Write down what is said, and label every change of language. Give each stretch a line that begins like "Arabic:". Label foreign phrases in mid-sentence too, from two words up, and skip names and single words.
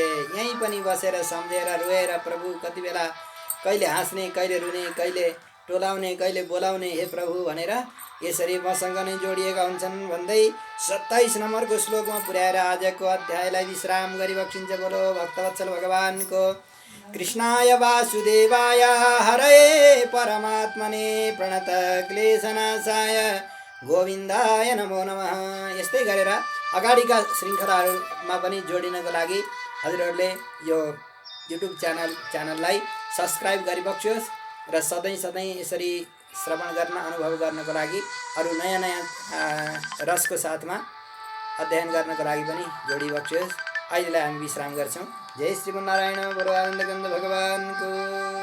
Nepali: यहीँ पनि बसेर सम्झेर रोएर प्रभु कति बेला कहिले हाँस्ने, कहिले रुने, कहिले टोलाउने, कहिले बोलाउने, हे प्रभु भनेर यसरी मसँग नै जोडिएका हुन्छन् भन्दै 27 नम्बरको श्लोकमा पुर्याएर आजको अध्यायलाई विश्राम गरी बक्सिन्छ। बोलो भक्तवत्सल भगवानको
Sanskrit: कृष्णाय वासुदेवाय हरे परमात्मने प्रणत क्लेशनाशाय गोविन्दाय नमो नमः।
Nepali: यस्तै गरेर अगाडिका श्रृङ्खलाहरूमा पनि जोडिनको लागि हजुरहरूले यो युट्युब च्यानललाई सब्सक्राइब गरिबक्सियोस् र सधैँ यसरी श्रवण गर्न, अनुभव गर्नको लागि, अरू नयाँ रसको साथमा अध्ययन गर्नको लागि पनि जोडिबक्सियोस्। अहिलेलाई हामी विश्राम गर्छौँ। जय श्रीमन्नारायण। बोलो आनन्दकन्द भगवानको।